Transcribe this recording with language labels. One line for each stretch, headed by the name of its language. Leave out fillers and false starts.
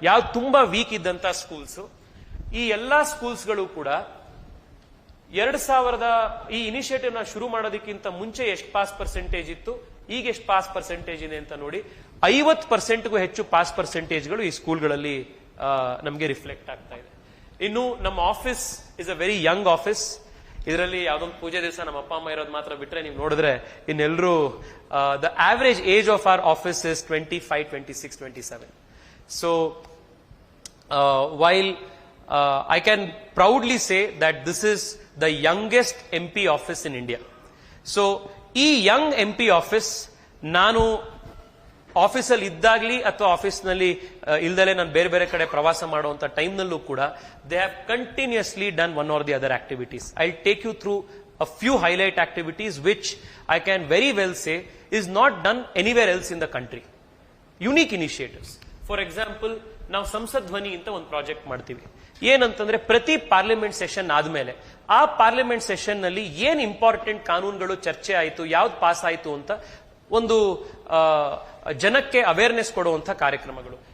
Kannada: ಯಾವ ತುಂಬಾ ವೀಕ್ ಇದ್ದಂತ ಸ್ಕೂಲ್ಸ್, ಈ ಎಲ್ಲಾ ಸ್ಕೂಲ್ಸ್ಗಳು ಕೂಡ 2000 ಈ ಇನಿಷಿಯೇಟಿವ್ ನ ಶುರು ಮಾಡೋದಕ್ಕಿಂತ ಮುಂಚೆ ಎಷ್ಟು ಪಾಸ್ ಪರ್ಸೆಂಟೇಜ್ ಇತ್ತು, ಈಗ ಎಷ್ಟು ಪಾಸ್ ಪರ್ಸೆಂಟೇಜ್ ಇದೆ ಅಂತ ನೋಡಿ 50%ಗೂ ಹೆಚ್ಚು ಪಾಸ್ ಪರ್ಸೆಂಟೇಜ್ಗಳು ಈ ಸ್ಕೂಲ್ಗಳಲ್ಲಿ ನಮಗೆ ರಿಫ್ಲೆಕ್ಟ್ ಆಗ್ತಾ ಇದೆ. ಇನ್ನು ನಮ್ಮ office
English: Is a very young office.
Kannada: ಇದರಲ್ಲಿ ಯಾವ್ದೊಂದು ಪೂಜೆ ದಿವಸ ನಮ್ಮ ಅಪ್ಪ ಅಮ್ಮ ಇರೋದು ಮಾತ್ರ ಬಿಟ್ರೆ ನೀವು ನೋಡಿದ್ರೆ ಇನ್ನೆಲ್ಲರೂ
English: The average age of our office is 25, 26, 27. So while I can proudly say that this is the youngest MP office in India.
Kannada: So ಈ ಯಂಗ್ MP ಆಫೀಸ್ ನಾನು ಆಫೀಸಲ್ಲಿ ಇದ್ದಾಗ್ಲಿ ಅಥವಾ ಆಫೀಸ್ನಲ್ಲಿ ಇಲ್ದಲೆ ನಾನು ಬೇರೆ ಬೇರೆ ಕಡೆ ಪ್ರವಾಸ ಮಾಡುವಂತ ಟೈಮ್ನಲ್ಲೂ ಕೂಡ
English: They have continuously done one or the other activities. I take you through a few highlight activities which I can very well say is not done anywhere else in the country. Unique initiatives. For example,
Kannada: ನಾವು ಸಂಸತ್ ಧ್ವನಿ ಅಂತ ಒಂದು project ಮಾಡ್ತೀವಿ. ಏನಂತಂದ್ರೆ ಪ್ರತಿ parliament session ಆದ್ಮೇಲೆ ಆ ಪಾರ್ಲಿಮೆಂಟ್ ಸೆಷನ್ ನಲ್ಲಿ ಏನ್ ಇಂಪಾರ್ಟೆಂಟ್ ಕಾನೂನುಗಳು ಚರ್ಚೆ ಆಯಿತು, ಯಾವ್ದು ಪಾಸ್ ಆಯಿತು ಅಂತ ಒಂದು ಜನಕ್ಕೆ ಅವೇರ್ನೆಸ್ ಕೊಡುವಂತ ಕಾರ್ಯಕ್ರಮಗಳು.